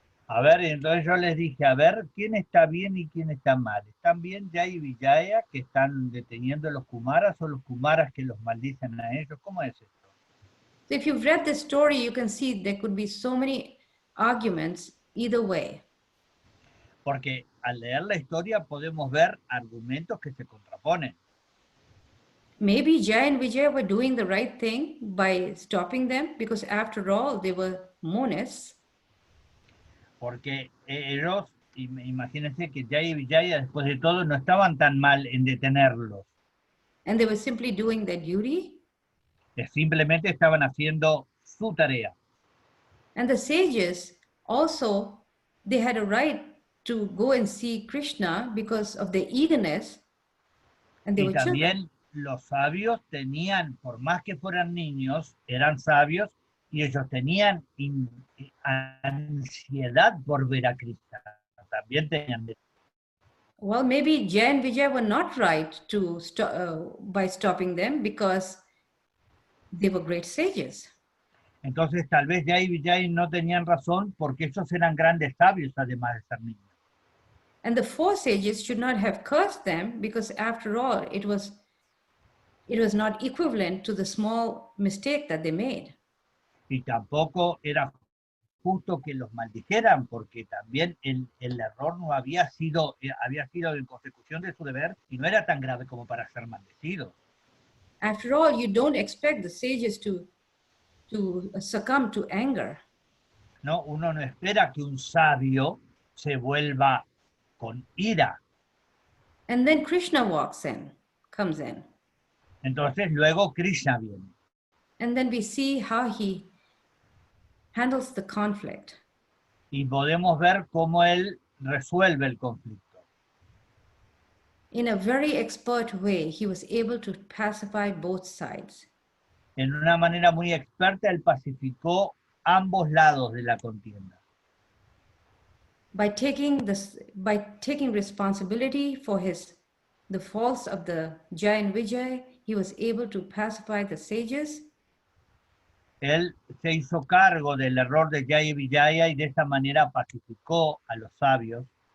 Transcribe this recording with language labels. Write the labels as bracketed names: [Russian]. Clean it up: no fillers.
[Spanish] A ver, entonces yo les dije, a ver, ¿quién está bien y quién está mal? ¿Están bien Jaya y Vijaya que están deteniendo a los Kumaras o los Kumaras que los maldicen a ellos? ¿Cómo es esto? [English] So if you've read the story, you can see there could be so many arguments either way. [Spanish] Porque al leer la historia podemos ver argumentos que se contraponen. [English] Maybe Jaya and Vijay were doing the right thing by stopping them, because after all, they were monists. [Spanish] Porque ellos, imagínense que Jaya y Vijaya, después de todo, no estaban tan mal en detenerlos. [English] And they were simply doing their duty. [Spanish] Simplemente estaban haciendo su tarea. [English] And the sages also, they had a right to go and see Krishna because of their eagerness. And they [Spanish] Y [English] were [Spanish] también [English] children. [Spanish] los sabios tenían, por más que fueran niños, eran sabios, y ellos tenían ansiedad por ver a Krishna. También tenían. [English] Well, maybe Jaya and Vijay were not right to by stopping them, because they were great sages. [Spanish] Entonces tal vez Jai y Vijay no tenían razón porque ellos eran grandes sabios además de ser niños. [English] And the four sages should not have cursed them because after all, it was not equivalent to the small mistake that they made. [Spanish] Y tampoco era justo que los maldijeran porque también el error no había sido en consecución de su deber y no era tan grave como para ser maldecidos. [English] After all, you don't expect the sages to succumb to anger. [Spanish] ¿No? Uno no espera que un sabio se vuelva con ira. [English] And then Krishna comes in. [Spanish] Entonces luego Krishna viene. [English] And then we see how he handles the conflict. [Spanish] Y podemos ver cómo él resuelve el conflicto. [English] In a very expert way, he was able to pacify both sides. [Spanish] En una manera muy experta, él pacificó ambos lados de la contienda. [English] By taking responsibility for the faults of the Jai and Vijay, he was able to pacify the sages. [Spanish] Él se hizo cargo del error de Jai y Vijaya y de esta manera pacificó a los sabios.